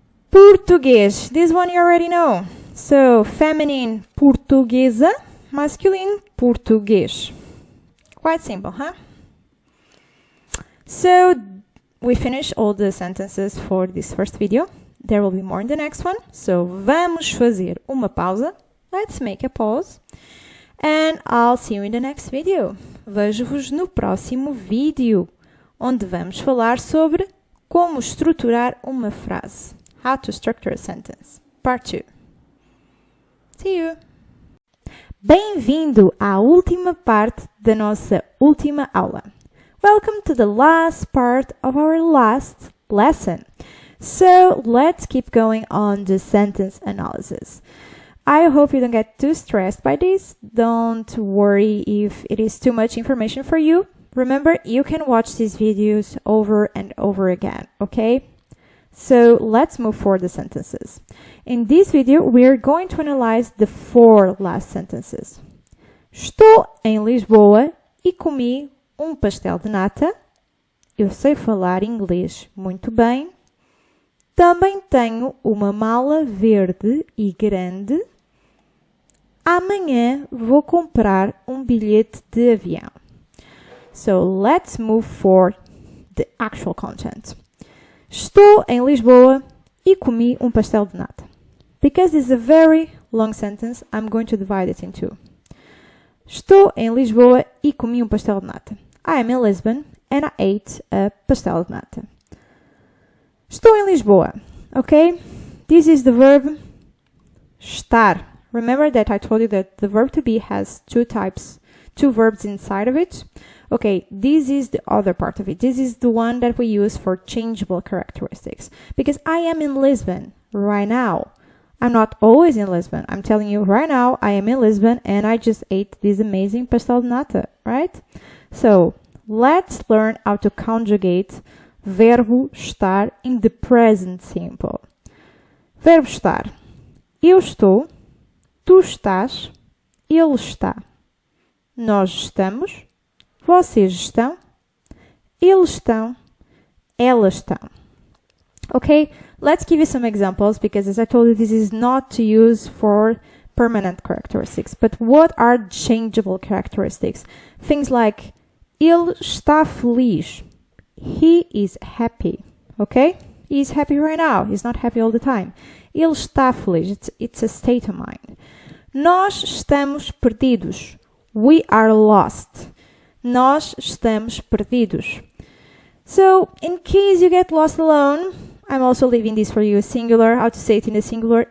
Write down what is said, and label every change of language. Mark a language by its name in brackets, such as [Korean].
[Portuguese] Português. [English] This one you already know. So, feminine, portuguesa. Masculine, português. Quite simple, huh? So, we finished all the sentences for this first video. There will be more in the next one. [Portuguese] So, vamos fazer uma pausa. [English] Let's make a pause. And I'll see you in the next video. [Portuguese] Vejo-vos no próximo vídeo, onde vamos falar sobre como estruturar uma frase. [English] How to structure a sentence. Part 2. See you! [Portuguese] Bem-vindo à última parte da nossa última aula. [English] Welcome to the last part of our last lesson. So, let's keep going on the sentence analysis. I hope you don't get too stressed by this. Don't worry if it is too much information for you. Remember, you can watch these videos over and over again, okay? So let's move for the sentences. In this video, we're going to analyze the 4 last sentences. [Portuguese] Estou em Lisboa e comi pastel de nata. Eu sei falar inglês muito bem. Também tenho uma mala verde e grande. Amanhã vou comprar bilhete de avião. [English] So let's move for the actual content. [Portuguese] Estou em Lisboa e comi pastel de nata. [English] Because it's a very long sentence, I'm going to divide it in 2. [Portuguese] Estou em Lisboa e comi pastel de nata. [English] I am in Lisbon and I ate a pastel de nata. [Portuguese] Estou em Lisboa. [English] Okay? This is the verb estar. Remember that I told you that the verb to be has two verbs inside of it? Okay, this is the other part of it. This is the one that we use for changeable characteristics. Because I am in Lisbon right now. I'm not always in Lisbon. I'm telling you right now, I am in Lisbon and I just ate this amazing pastel de nata, right? So, let's learn how to conjugate [Portuguese] verbo estar [English] in the present simple. [Portuguese] Verbo estar. Eu estou, tu estás, ele está. Nós estamos, vocês estão, eles estão, elas estão. [English] Okay, let's give you some examples because as I told you, this is not to use for permanent characteristics. But what are changeable characteristics? Things like, [Portuguese] ele está feliz. [English] He is happy. Okay? He is happy right now. He's not happy all the time. [Portuguese] Ele está feliz. [English] It's a state of mind. [Portuguese] Nós estamos perdidos. [English] We are lost. [Portuguese] Nós estamos perdidos. [English] So, in case you get lost alone, I'm also leaving this for you, singular, how to say it in the singular.